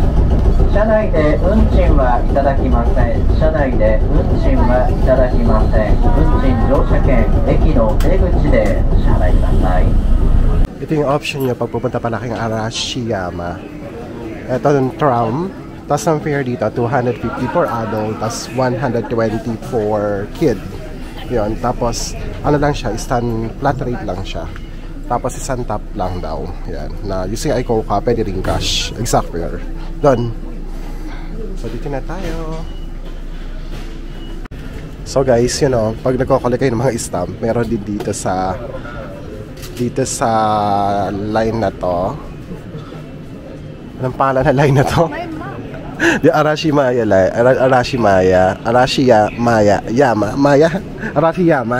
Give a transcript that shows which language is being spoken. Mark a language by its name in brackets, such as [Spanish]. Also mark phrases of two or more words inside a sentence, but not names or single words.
[Japanese] 車内で運賃はいただきません。車内で運賃はいただきません。運賃乗車券駅の出口でお支払いください。 [Filipino] Ito yung option nyo pag pupunta pala kayong Arashiyama. Ito yung tram. Tapos ang fare dito, 250 [English] for adult, [Filipino] tapos 120 [English] for kid. [Filipino] Yun. Tapos, ano lang siya, [English] flat rate [Filipino] lang siya. Tapos isang top lang daw. Yan. Na using iCoca, pwede rin cash. [English] Exact fare. Done. [Filipino] So dito na tayo. So guys, [English] you know, [Filipino] pag nagko-collect kayo ng mga stamp, meron din dito sa line na to. Anong pangalan na line na to? Di Arashiyama line. Arashiyama.